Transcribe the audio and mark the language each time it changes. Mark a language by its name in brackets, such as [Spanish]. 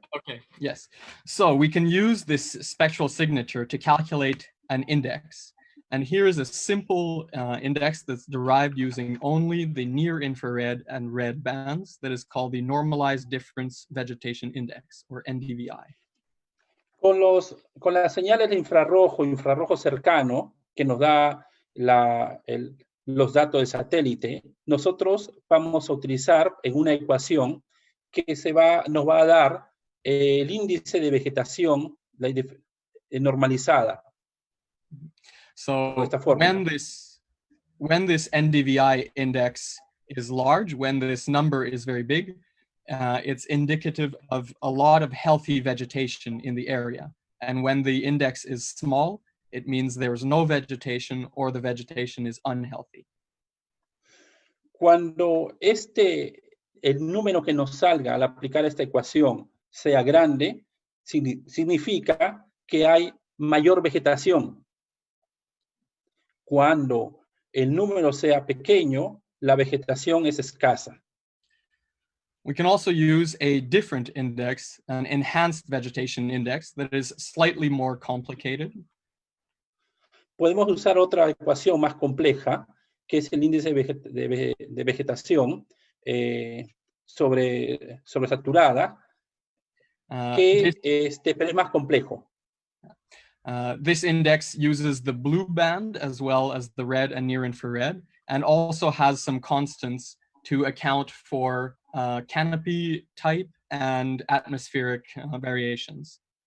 [English] Okay, yes. So we can use this spectral signature to calculate an index. And here is a simple index that's derived using only the near infrared and red bands that is called the Normalized Difference Vegetation Index, or NDVI. [Spanish] Con las señales de infrarrojo cercano, que nos da los datos de satélite, nosotros vamos a utilizar en una ecuación que nos va a dar el índice de vegetación normalizada. [English] So when this NDVI index is large, when this number is very big, it's indicative of a lot of healthy vegetation in the area. And when the index is small, it means there's no vegetation or the vegetation is unhealthy. [Spanish] Cuando el número que nos salga al aplicar esta ecuación sea grande, significa que hay mayor vegetación. Cuando el número sea pequeño, la vegetación es escasa. [English] We can also use a different index, an enhanced vegetation index, that is slightly more complicated. [Spanish] Podemos usar otra ecuación más compleja, que es el índice de vegetación sobresaturada, pero es más complejo. [English] This index uses the blue band as well as the red and near infrared, and also has some constants to account for canopy type and atmospheric variations.